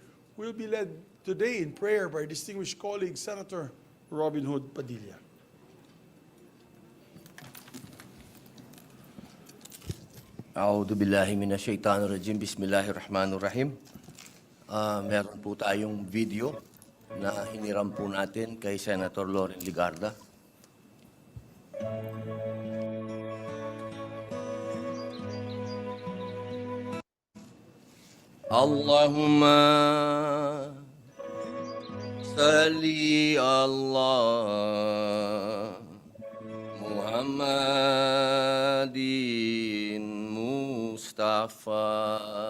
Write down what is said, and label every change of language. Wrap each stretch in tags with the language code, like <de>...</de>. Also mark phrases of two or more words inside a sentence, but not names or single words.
<en>Will be led today in prayer by distinguished colleague Senator Robin Hood Padilla.</en> <ar>أعوذ بالله من الشيطان الرجيم. Bismillahirrahmanirrahim.</ar> <tl>Meron po tayong video na hiniram po natin kay Senator Loren Ligarda.</tl> <ar>اللهم صل الله محمد مصطفى.</ar>